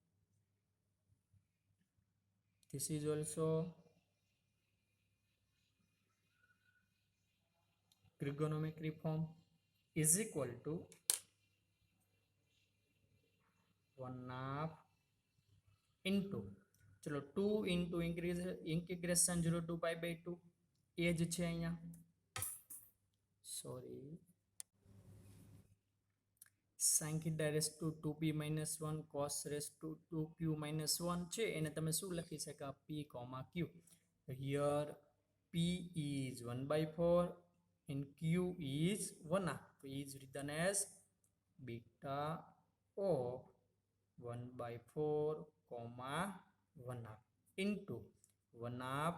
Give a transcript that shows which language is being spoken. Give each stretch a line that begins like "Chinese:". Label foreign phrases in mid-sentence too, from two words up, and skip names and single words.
English: This is also trigonometry form is equal to 1 half into चलो 2 into integration 0 to pi by 2
Gujarati: એ જ છે અહીંયા
English: sorry sin theta raised to 2p minus 1 cos raised to 2q minus 1
Gujarati: છે એને તમે શું લખી શકો
English: p, q. Here p is 1 by 4 and q is 1 half. So is written as beta of 1 by 4 comma 1 half into 1 half.